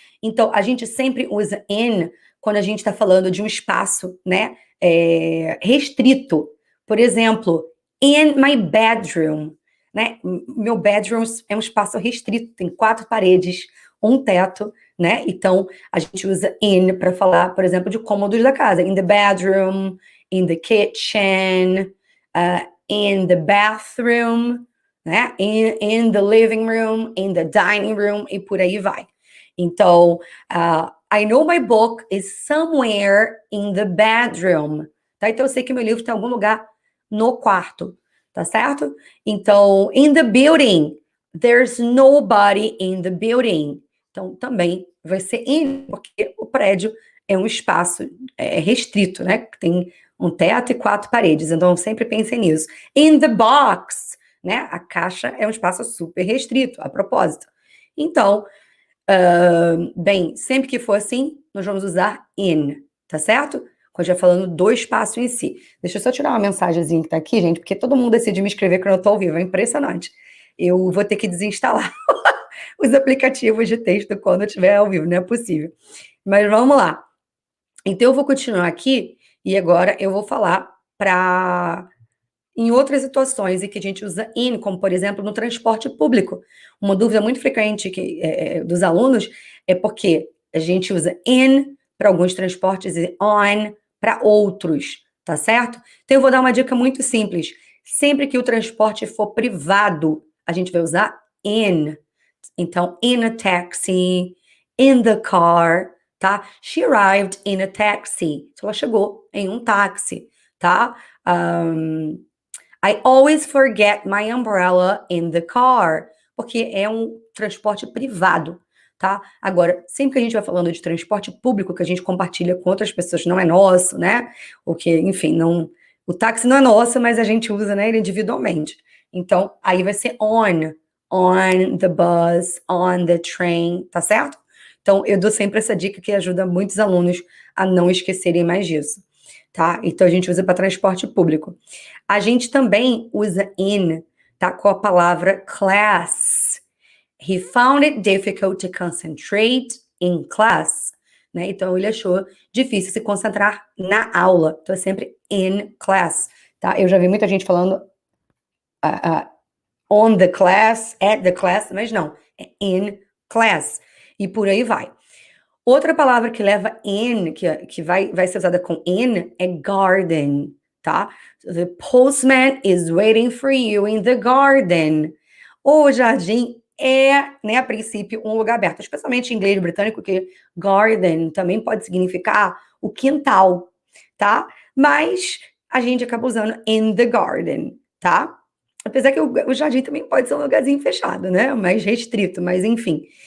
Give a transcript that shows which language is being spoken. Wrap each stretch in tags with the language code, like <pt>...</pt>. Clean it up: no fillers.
<pt>Então, a gente sempre usa in quando a gente está falando de um espaço, né, restrito. Por exemplo,</pt> <en>in my bedroom,</en> <pt>né? Meu bedroom é um espaço restrito, tem 4 paredes, um teto, né? Então, a gente usa in para falar, por exemplo, de cômodos da casa.</pt> <en>In the bedroom, in the kitchen, in the bathroom, né? In the living room, in the dining room,</en> <pt>e por aí vai.</pt> <en>Então, I know my book is somewhere in the bedroom.</en> <pt>Tá? Então, eu sei que meu livro está em algum lugar no quarto, tá certo?</pt> <en>Então, in the building, there's nobody in the building.</en> <pt>Então, também vai ser in, porque o prédio é um espaço restrito, né? Tem um teto e 4 paredes. Então, sempre pensem nisso.</pt> <en>In the box,</en> <pt>né? A caixa é um espaço super restrito, a propósito. Então, bem, sempre que for assim, nós vamos usar in, tá certo? Quando já falando do espaço em si. Deixa eu só tirar uma mensagenzinha que tá aqui, gente, porque todo mundo decide me escrever quando eu tô ao vivo, é impressionante. Eu vou ter que desinstalar os aplicativos de texto quando eu estiver ao vivo, não é possível. Mas vamos lá. Então, eu vou continuar aqui e agora eu vou falar em outras situações em que a gente usa in, como, por exemplo, no transporte público. Uma dúvida muito frequente dos alunos é porque a gente usa in para alguns transportes e on para outros, tá certo? Então, eu vou dar uma dica muito simples. Sempre que o transporte for privado, a gente vai usar in.</pt> <en>Então, in a taxi, in the car, tá? She arrived in a taxi.</en> <pt>Então, ela chegou em um táxi, tá?</pt> <en>I always forget my umbrella in the car.</en> <pt>Porque é um transporte privado, tá? Agora, sempre que a gente vai falando de transporte público, que a gente compartilha com outras pessoas, não é nosso, né? O que, enfim, o táxi não é nosso, mas a gente usa, né, ele individualmente. Então, aí vai ser</pt> <en>on the bus, on the train,</en> <pt>tá certo? Então, eu dou sempre essa dica que ajuda muitos alunos a não esquecerem mais disso, tá? Então a gente usa para transporte público. A gente também usa in, tá? Com a palavra class.</pt> <en>He found it difficult to concentrate in class.</en> <pt>Né? Então ele achou difícil se concentrar na aula. Então é sempre in class, tá? Eu já vi muita gente falando</pt> <en>on the class, at the class,</en> <pt>mas não, é in class. E por aí vai. Outra palavra que leva in, que vai ser usada com in, é garden, tá?</pt> <en>The postman is waiting for you in the garden.</en> <pt>O jardim é, né, a princípio, um lugar aberto, especialmente em inglês britânico, que garden também pode significar o quintal, tá? Mas a gente acaba usando</pt> <en>in the garden,</en> <pt>tá? Apesar que o jardim também pode ser um lugarzinho fechado, né? Mais restrito, mas enfim.</pt>